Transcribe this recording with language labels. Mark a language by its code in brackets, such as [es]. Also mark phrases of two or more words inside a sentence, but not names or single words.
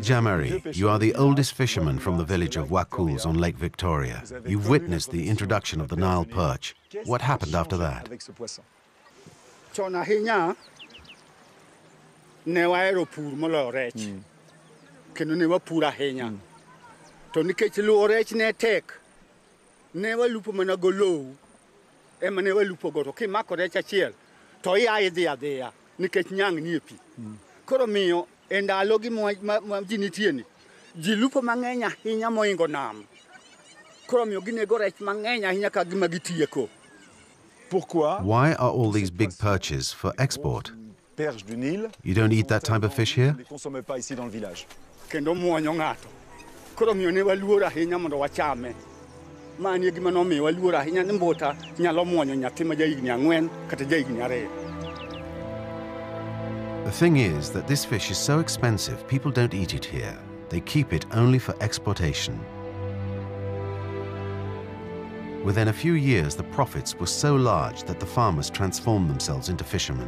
[en] Jamari, you are the oldest fisherman from the village of Wakuls on Lake Victoria. You've witnessed the introduction of the Nile perch. What happened after that? [luo] To nikech luo rech ne tek ne walupo mana golo ema ne walupo go to kimako rech achiel to ia idhi adhiya nikech nyang' nie pi koro miyo e ndalo gi ma ji nitie ni ji lupo mang'eny ahinya moingo nam koro miyo ginego rech mang'eny ahinya ka gima gitieko. Pourquoi? [en] Why are all these big perches for export? You don't eat that type of fish here? [luo] Kendo muonyo ng'ato. Koro miyo ne waluor ahinya mondo wachame. Mani gima nomiyo waluor ahinya ni mbota nyalo muonyo nyathi ma jahigni 4 kata jahigni 2. [en] The thing is that this fish is so expensive, people don't eat it here. They keep it only for exportation. Within a few years, the profits were so large that the farmers transformed themselves into fishermen.